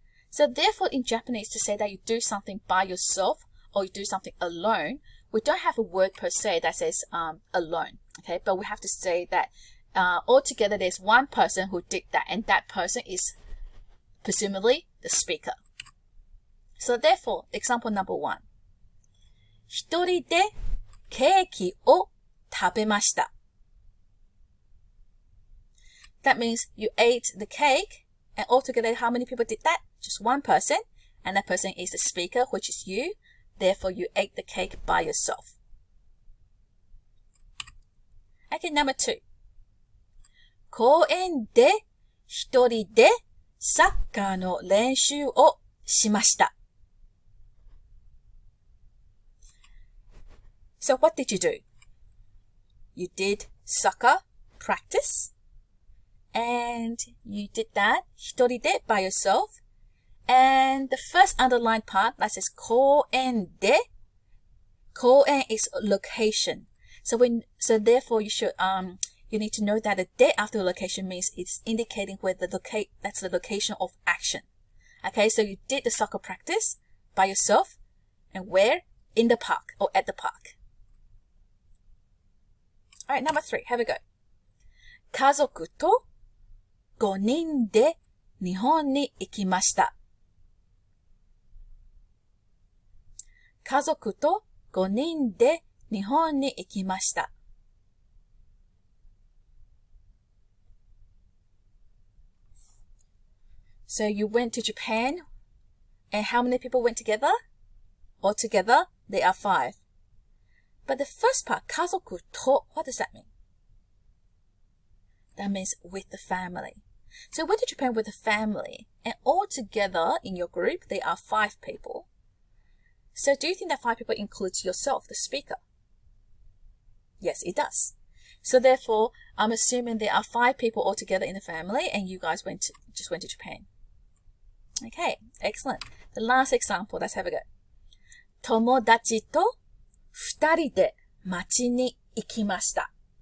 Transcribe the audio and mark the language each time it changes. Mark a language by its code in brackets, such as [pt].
[en] So therefore, in Japanese, to say that you do something by yourself or you do something alone, we don't have a word per se that says alone, okay? But we have to say that altogether there's one person who did that, and that person is presumably the speaker. So therefore, example number 1. [ja] 一人でケーキを食べました. [en] That means you ate the cake, and altogether how many people did that? Just one person, and that person is the speaker, which is you. Therefore, you ate the cake by yourself. Okay, number 2. [ja] 公園で一人でサッカーの練習をしました. [en] So what did you do? You did soccer practice, and you did that [ja] 一人で [en] by yourself. And the first underlined part that says 公園で, 公園 is location. So therefore you should you need to know that the de after location means it's indicating where that's the location of action. Okay, so you did the soccer practice by yourself, and where? In the park or at the park. Alright, number 3, have a go. [ja] 家族と5人で日本に行きました. 家族と5人で日本に行きました. [en] So you went to Japan, and how many people went together? Altogether, there are 5. But the first part, 家族と, what does that mean? That means with the family. So you went to Japan with the family, and altogether in your group, there are 5 people. So do you think that 5 people includes yourself, the speaker? Yes, it does. So therefore, I'm assuming there are 5 people altogether in the family and you guys just went to Japan. Okay, excellent. The last example, let's have a go. [ja] 友達と2人で街に行きました。